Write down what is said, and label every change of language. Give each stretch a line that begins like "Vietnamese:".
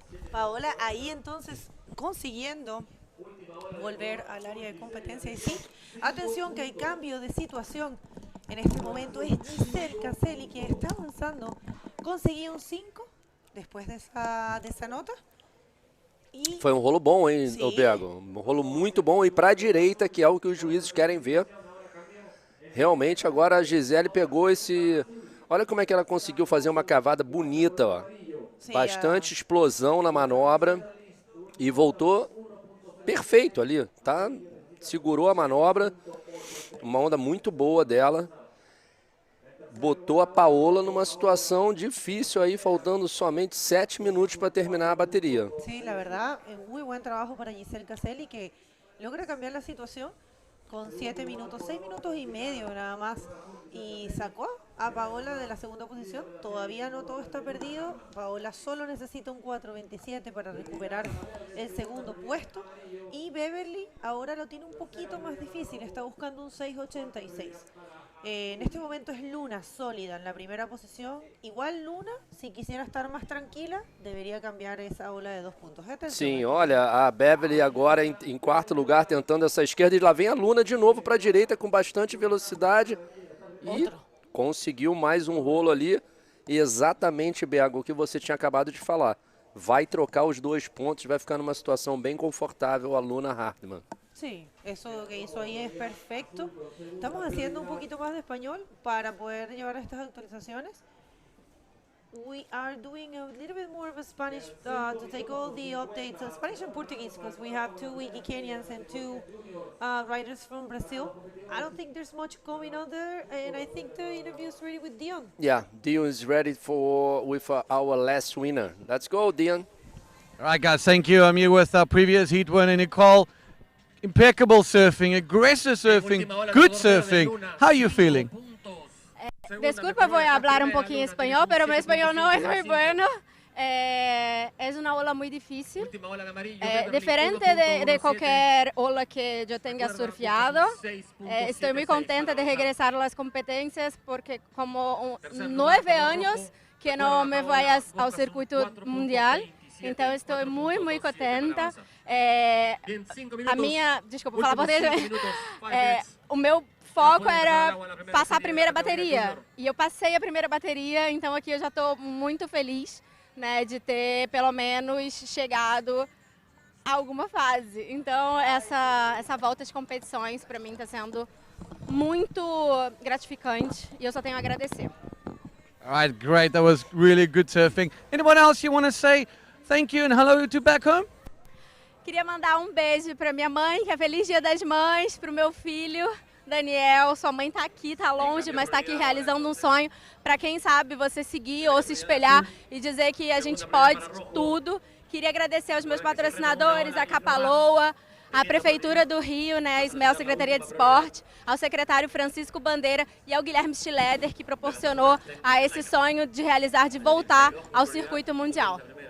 Spanish: Paola ahí entonces consiguiendo volver al área de competencia. Y sí, atención que hay cambio de situación. En este momento es Giselle Caselli quien está avanzando.
Portuguese: Conseguiu um 5 depois dessa nota. E Foi um rolo bom, hein, sim, Bego? Um rolo muito bom e para a direita, que é o que os juízes querem ver. Realmente agora a Gisele pegou esse... Olha como é que ela conseguiu fazer uma cavada bonita, ó. sim, Bastante explosão na manobra e voltou perfeito ali, tá? Segurou a manobra, uma onda muito boa dela. Botou a Paola numa situação difícil aí, faltando somente 7 minutos para terminar a bateria.
Spanish: Sí, la verdad, muy buen trabajo para Giselle Caselli que logra cambiar la situación con 7 minutos, 6 minutos y medio nada más. Y sacó a Paola de la segunda posición. Todavía no todo está perdido. Paola solo necesita un 4.27 para recuperar el segundo puesto. Y Beverly ahora lo tiene un poquito más difícil. Está buscando un 6.86. En este momento es Luna sólida en la primera posición. Igual Luna, si quisiera estar más tranquila, debería cambiar esa ola de 2 puntos.
Portuguese: Sim, olha, a Beverly agora em quarto lugar tentando essa esquerda e lá vem a Luna de novo para a direita com bastante velocidade e conseguiu mais um rolo ali. Exatamente, Bego, o que você tinha acabado de falar. Vai trocar os 2 pontos, vai ficar numa situação bem confortável a Luna Hardman.
Spanish: Sí, eso que hizo ahí es perfecto. Estamos haciendo un poquito más de español para poder llevar estas actualizaciones.
English: We are doing a little bit more of a Spanish to take all the updates, Spanish and Portuguese, because we have 2 Wiki Kenyans and 2 writers from Brazil. I don't think there's much going on there, and I think the interview is ready with Dion. Yeah, Dion is ready with our last winner. Let's go, Dion. All right, guys, thank you. I'm here with our previous heat winner, Nicole. Impeccable surfing, aggressive surfing, good surfing. How are you feeling?
Spanish: Disculpa, voy a hablar un poquito español, pero mi español no es muy bueno. Es una ola muy difícil, diferente de cualquier ola que yo tenga surfeado. Estoy muy contenta de regresar a las competencias porque como 9 años que no me vayas al circuito mundial,
Portuguese: então estou muito contenta. A minha, desculpa, falar português. O meu foco era passar a primeira bateria e eu passei a primeira bateria, então aqui eu já estou muito feliz, né, de ter pelo menos chegado a alguma fase. Então essa volta de competições para mim está sendo muito gratificante e eu só tenho a agradecer.
English: All right, great. That was really good surfing. Anyone else you want to say thank you and hello to back home?
Portuguese: Queria mandar um beijo para minha mãe, que é Feliz Dia das Mães, para o meu filho, Daniel. Sua mãe está aqui, está longe, mas está aqui realizando um sonho. Para quem sabe, você seguir ou se espelhar e dizer que a gente pode tudo. Queria agradecer aos meus patrocinadores, a Capaloa, a Prefeitura do Rio, né, a Ismel, Secretaria de Esporte, ao secretário Francisco Bandeira e ao Guilherme Schleder, que proporcionou a esse sonho de realizar, de voltar ao circuito mundial.